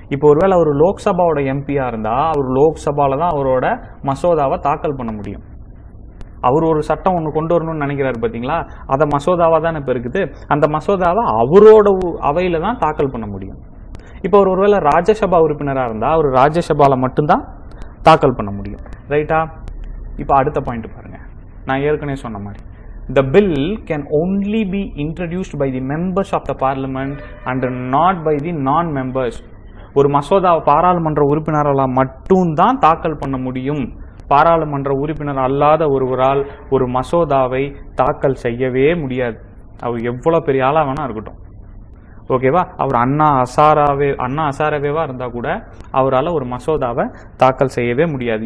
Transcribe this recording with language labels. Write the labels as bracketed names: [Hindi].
[Tamil] இப்போ ஒருவேளை அவர் லோக்சபாவோட எம்பியா இருந்தா அவர் லோக்சபால தான் அவரோட மசோதாவை தாக்கல் பண்ண முடியும். அவர் ஒரு சட்டம் ஒன்று கொண்டு வரணும்னு நினைக்கிறாரு பார்த்தீங்களா, அதை மசோதாவா தான் இப்போ இருக்குது. அந்த மசோதாவை அவரோட அவையில தான் தாக்கல் பண்ண முடியும். இப்போ அவர் ஒருவேளை ராஜ்யசபா உறுப்பினராக இருந்தா அவர் ராஜ்யசபால மட்டும்தான் தாக்கல் பண்ண முடியும். ரைட்டா? இப்போ அடுத்த பாயிண்ட் பாருங்க. நான் ஏற்கனவே சொன்ன மாதிரி, [English] the bill can only be introduced by the members of the parliament and not by the non-members. [Tamil] ஒரு மசோதாவை பாராளுமன்ற உறுப்பினரால் மட்டும்தான் தாக்கல் பண்ண முடியும். பாராளுமன்ற உறுப்பினர் அல்லாத ஒருவரால் ஒரு மசோதாவை தாக்கல் செய்யவே முடியாது. அவர் எவ்வளவு பெரிய ஆளா வேணா இருக்கட்டும். ஓகேவா? அவர் அண்ணா அசாரவேவா இருந்தா கூட அவரால் ஒரு மசோதாவை தாக்கல் செய்யவே முடியாது.